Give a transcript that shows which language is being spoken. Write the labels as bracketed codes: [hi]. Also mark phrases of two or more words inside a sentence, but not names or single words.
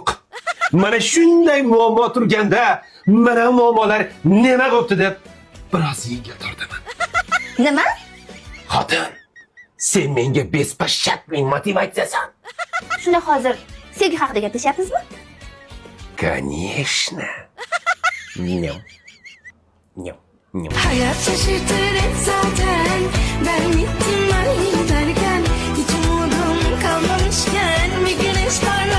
[uz] Mana shunday muammo turganda, mana muammolar nima bo'pti deb biroz yengil tortaman. Nima? Xotin, sen menga bespashshatli motivatsiyasan. Shunda hozir sevgi haqida gaplashyapmizmi? [ru] Конечно. Nyam. Nyam. Nyam. [tr] Hayat şaşırtır hep zaten. Ben gittim ben giderken hiç umudum kalmamışken bir güneş